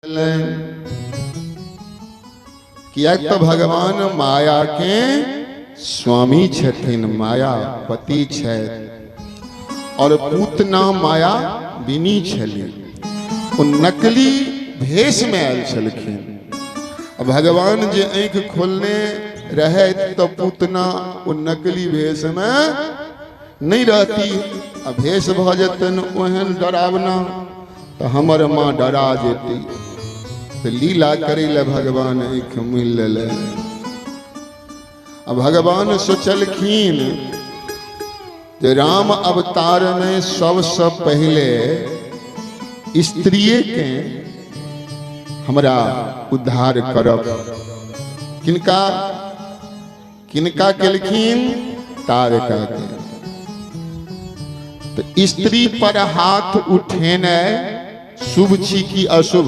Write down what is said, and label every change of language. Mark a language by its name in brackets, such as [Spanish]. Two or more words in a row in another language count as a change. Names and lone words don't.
[Maithili] किया तो भगवान माया के स्वामी छथिन, माया पति छै और पूतना माया बिनी छली। वो नकली भेष में आयल छलखिन। भगवान जे आँख खोलने रहे तो पूतना वो नकली भेष में नहीं रहती। भेष भ जतन ओहन डरावना तो हमर माँ डरा जेती। तो लीला करे ले भगवान आँख मिल ले। भगवान सोचलखिन जे राम अवतार में सबसे पहले स्त्रिये के हमरा उद्धार करब। किनका किनका केलखिन? तारका के। तो स्त्री पर हाथ उठेने शुभ छी कि अशुभ?